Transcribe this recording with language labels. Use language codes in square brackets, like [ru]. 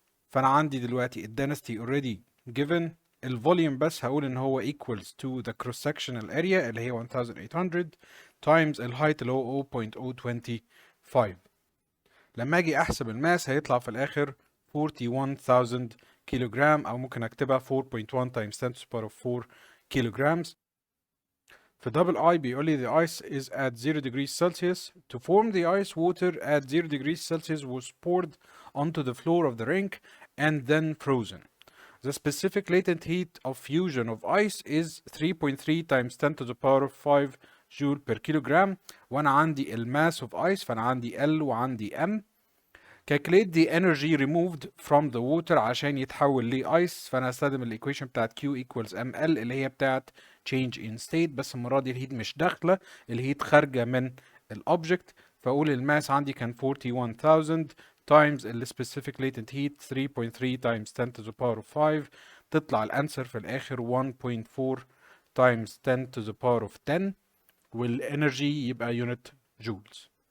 [ar] فانا عندي دلوقتي الدنسيتي already given، الفوليوم بس هقول ان هو [en] equals to the cross sectional area [ar] اللي هي 1800 times الهايت اللي هو 0.025. لما اجي احسب الماس هيطلع في الاخر 41,000 كيلوغرام، او ممكن اكتبها [en] 4.1 times 10 to the power of 4 kilograms. في double I [ar] بيقول لي [en] the ice is at 0 degrees Celsius. To form the ice, water at 0 degrees Celsius was poured onto the floor of the rink and then frozen. The specific latent heat of fusion of ice is 3.3 times 10 to the power of 5 joule per kilogram. [ar] وانا عندي الماس of ice فانا عندي L وعندي M. [en] Calculate the energy removed from the water [ar] عشان يتحول لايس، فانا هستخدم الايكويشن بتاعت Q equals ML اللي هي بتاعت [en] change in state، [ar] بس المره دي الهيت مش داخله، الهيت خارجه من الاوبجكت. فاقول الماس عندي كان 41,000 times ال specific latent heat 3.3 [en] times 10 to the power of 5، تطلع الانسر في الاخر 1.4 times 10 to the power of 10، [ar] والانرجي يبقى unit joules.